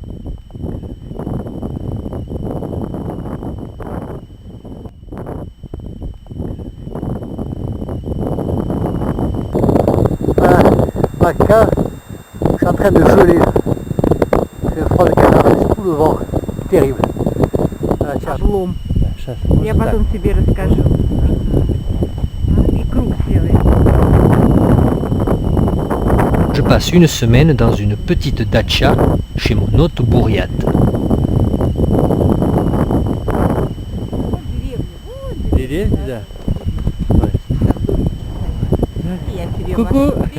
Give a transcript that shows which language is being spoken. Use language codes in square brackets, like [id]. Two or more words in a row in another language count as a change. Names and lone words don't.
[fr] Voilà, là, je suis en train de geler. C'est le froid de canard, c'est tout le vent. Terrible. [ru] Облом. Я потом тебе расскажу. И круг сделай. [fr] Je passe une semaine dans une petite datcha chez mon hôte bouriate. [ru] Деревня, да. [fr] Coucou.